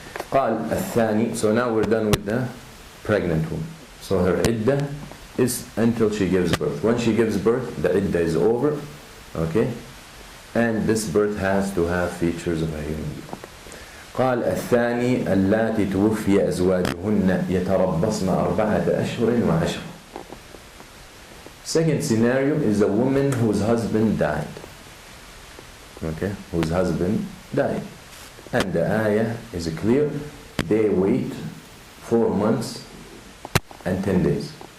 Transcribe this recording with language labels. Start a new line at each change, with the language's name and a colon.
Arabic: قال الثاني,
English: so now we're done with the pregnant woman. So her iddah is until she gives birth. When she gives birth, the iddah is over. Okay? And this birth has to have features of a human being.
Arabic: قال الثاني اللاتي توفي أزواجهن يتربصن 4 أشهر وعشرة.
English: Second scenario is a woman whose husband died. Okay? Whose husband died. And the ayah is clear. They wait 4 months and 10 days.